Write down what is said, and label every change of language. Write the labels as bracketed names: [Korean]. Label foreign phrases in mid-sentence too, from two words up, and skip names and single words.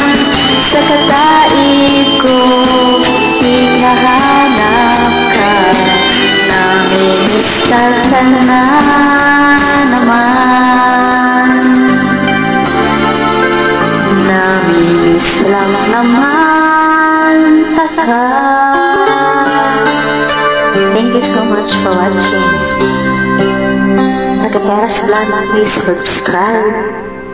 [Bikol] Sa kakaid ko hinahanap ka. Namimista ka na naman. Namimiss lang naman taka. [English] Thank you so much for watching. Nagateras Vlog, please subscribe.